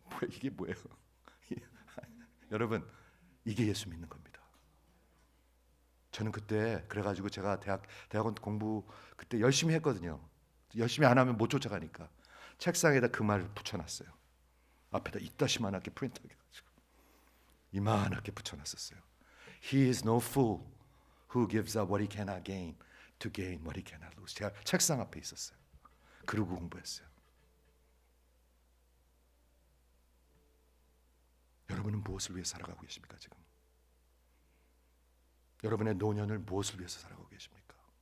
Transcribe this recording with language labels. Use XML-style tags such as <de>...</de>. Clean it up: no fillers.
<ko>이게 뭐예요? 여러분 이게 예수 믿는 겁니다. 저는 그때 그래가지고 제가 대학원 공부 그때 열심히 했거든요. 열심히 안 하면 못 쫓아가니까 책상에다 그 말을 붙여놨어요. 앞에다 이따시만하게 프린트해가지고 이만하게 붙여놨었어요.</ko> <en>He is no fool who gives up what he cannot gain to gain what he cannot lose.</en> <ko>제가 책상 앞에 있었어요. 그러고 공부했어요. 여러분은 무엇을 위해 살아가고 계십니까 지금? 여러분의 노년을 무엇을 위해서 살아가고 계십니까?</ko>